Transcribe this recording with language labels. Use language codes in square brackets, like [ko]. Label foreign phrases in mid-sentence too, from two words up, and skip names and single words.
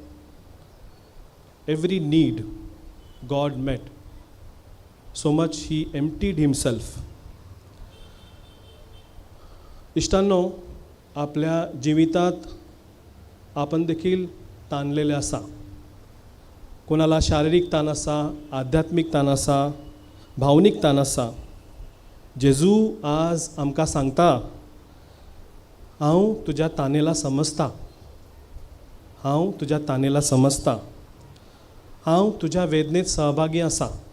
[en] every need God met. so much he emptied himself. [kok] इश्टांनो, आपल्या जिवितात आपण देखील ताणलेले आसा. कोणाला शारीरिक ताण आसा, आध्यात्मिक ताण आसा, भावनीक ताण आसा. जेजू आज आमकां सांगता, हांव तुज्या तानेला समजता, हांव तुज्या तानेला समजता, हांव तुज्या वेदनेत सहभागी आसा.